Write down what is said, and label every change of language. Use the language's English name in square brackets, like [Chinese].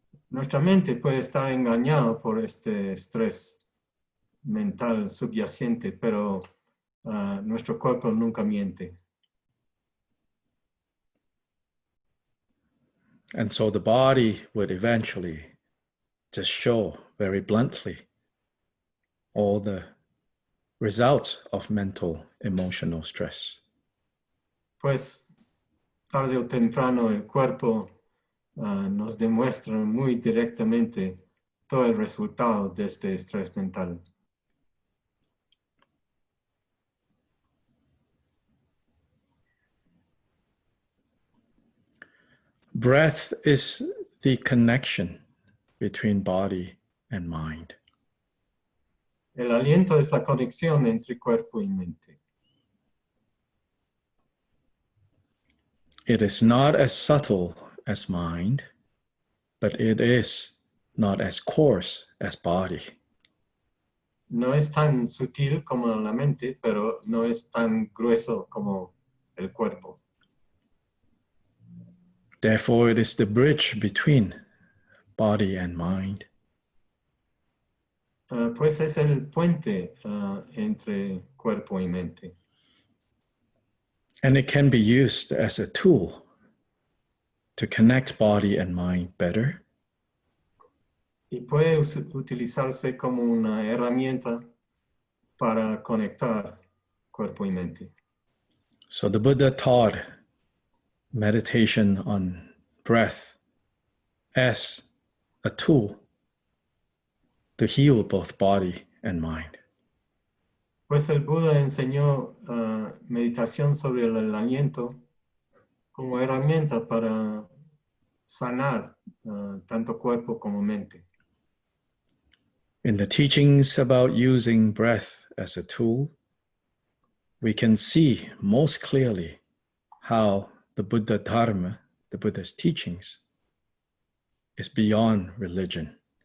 [Spanish] Nuestra mente puede estar engañada por este estrés mental subyacente, pero nuestro cuerpo nunca miente. [English] And so the body would eventually just show very bluntly all the results of mental emotional stress. [Spanish] Pues tarde o temprano el cuerpo nos demuestra muy directamente todo el resultado de este estrés mental. [English] Breath is the connection between body and mind. [Spanish] El aliento es la conexión entre cuerpo y mente. [English] It is not as subtle as mind, but it is not as coarse as body. [Spanish] No es tan sutil como la mente, pero no es tan grueso como el cuerpo. [English] Therefore, it is the bridge between body and mind. [Spanish] Pues es el puente entre cuerpo y mente. [English] And it can be used as a tool to connect body and mind better. [Spanish] Y puede utilizarse como una herramienta para conectar cuerpo y mente. [English] So the Buddha taught meditation on breath as a tool to heal both body and mind. [Spanish] Pues el Buda enseñó meditación sobre el aliento como herramienta para sanar tanto cuerpo como mente. [English] In the teachings about using breath as a tool, we can see most clearly how the Buddha Dharma, the Buddha's teachings, is beyond religion